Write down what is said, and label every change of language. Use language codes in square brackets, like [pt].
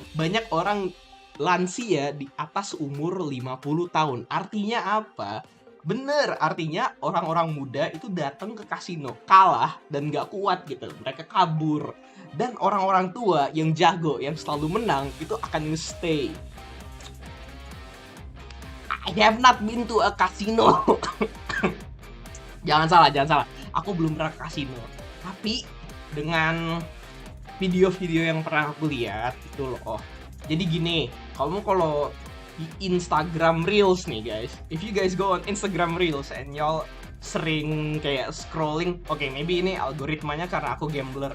[id] Banyak orang lansia di atas umur 50 tahun. Artinya apa? Bener, artinya orang-orang muda itu datang ke kasino, kalah dan gak kuat gitu. Mereka kabur. Dan orang-orang tua yang jago, yang selalu menang, itu akan stay. [en] I have not been to a casino. [id] Jangan salah. Aku belum pernah ke kasino. Tapi dengan video-video yang pernah aku lihat itu loh. Jadi gini, kamu kalau di Instagram Reels nih guys, [en] if you guys go on Instagram Reels and y'all [id] sering kayak scrolling, oke, maybe ini algoritmanya karena aku gambler.